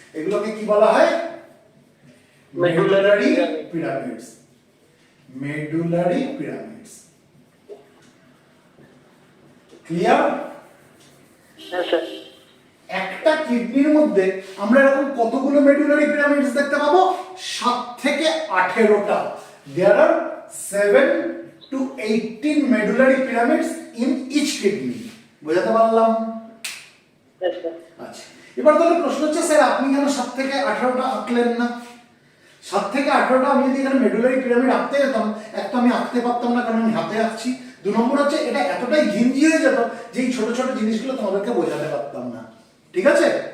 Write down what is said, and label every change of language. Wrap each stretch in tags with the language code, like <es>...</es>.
<bn>এগুলোকে কি বলা হয়? Medullary pyramids. Medullary pyramids. Clear? একটা কিডনির মধ্যে আমরা এরকম কতগুলো মেডুলারি পিরামিডস দেখতে পাবো? 7 থেকে 18টা।</bn> <en>There are 7 to 18 medullary pyramids in each kidney.</en> <bn>বুঝাতে পারলাম? আচ্ছা, এবার তাহলে প্রশ্ন হচ্ছে স্যার আপনি কেন 7 থেকে 18টা আঁকলেন না? 7 থেকে 18টা আমি যদি এখানে মেডুলারি পিরামিড আঁকতে যেতাম, এক তো আমি আঁকতে পারতাম না কারণ আমি হাতে আঁকছি, 2 নম্বর হচ্ছে এটা এতটাই ঘিঞ্জি হয়ে যেত যে এই ছোট ছোট জিনিসগুলো তোমাদেরকে বোঝাতে পারতাম না। ঠিক আছে?</bn>